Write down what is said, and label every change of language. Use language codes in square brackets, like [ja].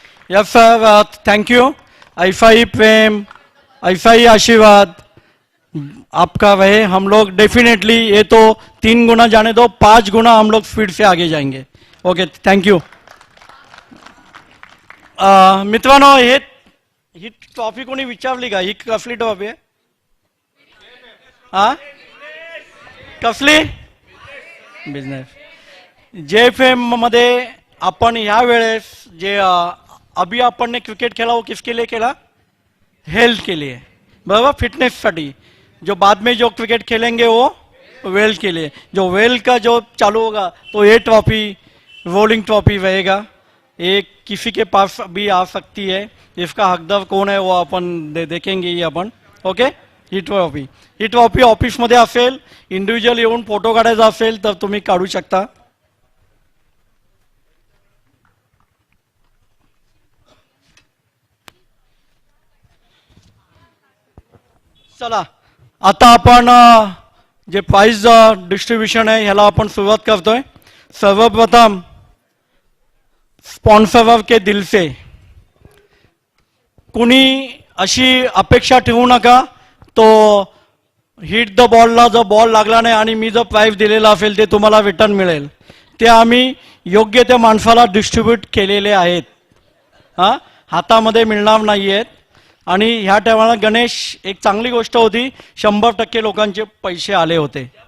[hi] Yes sir, thank you. ऐसा ही प्रेम, ऐसा ही आशीर्वाद आपका रहे. हम लोग डेफिनेटली, ये तो 3 गुना जाने दो, 5 गुना हम लोग स्पीड से आगे जाएंगे. [en] Okay, thank you. [mr] मित्रांनो, ही ट्रॉफी कोणी विचारली का? ही कसली ट्रॉफी आहे? हा, कसली? बिझनेस. JFM मध्ये आपण ह्या वेळेस जे [hi] अभी आपण ने क्रिकेट खेला वो किसके लिए खेला? हेल्थ के लिए, बराबर, फिटनेससाठी. जो बाद में जो क्रिकेट खेलेंगे वो वेल्थ के लिए. जो वेल्थ का जो चालू होगा तो ये ट्रॉफी रोलिंग ट्रॉफी रहेगा. ये किसी के पास भी आ सकती है. इसका हकदार कौन है वो अपन देखेंगे ही अपन. [mr] ओके, ही ट्रॉफी ऑफिसमध्ये असेल. इंडिव्हिज्युअल येऊन फोटो काढायचा असेल तर तुम्ही काढू शकता. चला, आता आपण जे प्राइज डिस्ट्रीब्युशन आहे ह्याला आपण सुरुवात करतोय. [hi] सर्वप्रथम स्पॉन्सर के दिल से. [mr] कुणी अशी अपेक्षा ठेवू नका तो हिट द बॉलला जर बॉल लागला नाही आणि मी जर प्राइज दिलेला असेल ते तुम्हाला रिटर्न मिळेल. ते आम्ही योग्य त्या माणसाला डिस्ट्रीब्यूट केलेले आहेत. हां, हातामध्ये मिळणार नाही आहेत. आणि ह्या टायमाला गणेश, एक चांगली गोष्ट होती, 100% लोकांचे पैसे आले होते.